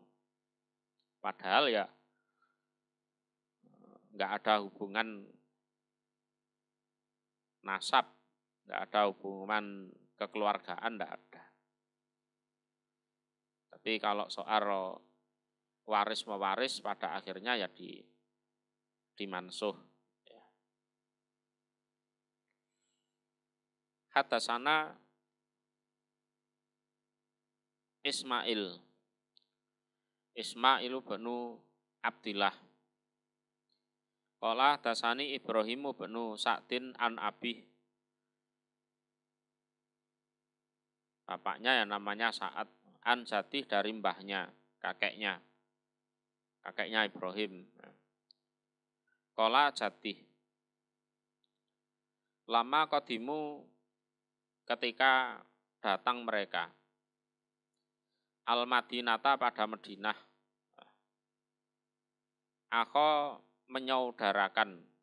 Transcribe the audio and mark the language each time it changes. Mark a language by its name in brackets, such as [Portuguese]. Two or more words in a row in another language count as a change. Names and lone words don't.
[Indonesian] Padahal ya nggak ada hubungan nasab, nggak ada hubungan kekeluargaan, nggak ada. Tapi kalau soal waris mewaris pada akhirnya ya dimansuh. Ya. [Arabic] حدثنا إسماعيل بن عبد الله. قال حدثني إبراهيم بن سعد عن أبي. [Indonesian] Bapaknya yang namanya Sa'ad, [Arabic] عن جده [Indonesian] dari mbahnya, kakeknya Ibrahim. [Arabic] قال جده. لما قدموا, [Indonesian] ketika datang mereka, Al-Madinata pada Madinah, Akho menyaudarakan.